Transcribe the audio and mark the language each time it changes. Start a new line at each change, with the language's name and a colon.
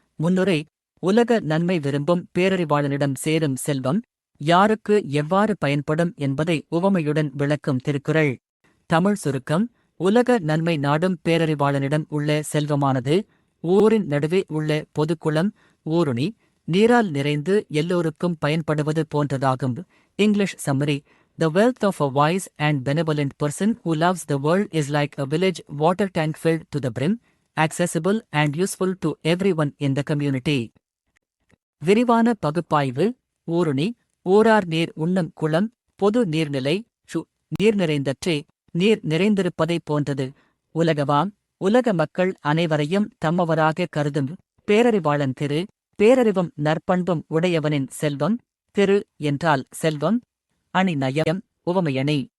Tamil: முன்னுரை: உலக நன்மை விரும்பும் பேரறிவாளனிடம் சேரும் செல்வம் யாருக்கு எவ்வாறு பயன்படும் என்பதை உவமையுடன் விளக்கும் திருக்குறள். தமிழ் சுருக்கம்: உலக நன்மை நாடும் பேரறிவாளனிடம் உள்ள செல்வமானது ஊரின் நடுவே உள்ள பொதுக்குளம், ஊருணி, நீரால் நிறைந்து எல்லோருக்கும் பயன்படுவது போன்றதாகும்.
English: English summary: The wealth of a wise and benevolent person who loves the world is like a village water tank filled to the brim, accessible and useful to everyone in the community.
Tamil: விரிவான பகுப்பாய்வு: ஊருணி, ஊரார் நீர் உண்ணும் குளம், பொது நீர்நிலை, நீர் நிறைந்தற்றே, நீர் நிறைந்திருப்பதைப் போன்றது. உலகவாம், உலக மக்கள் அனைவரையும் தம்மவராக கருதும் பேரறிவாளன் திரு. பேரறிவும் நற்பண்பும் உடையவனின் செல்வம். திரு என்றால் செல்வம், அணி நயம், உவமையணி.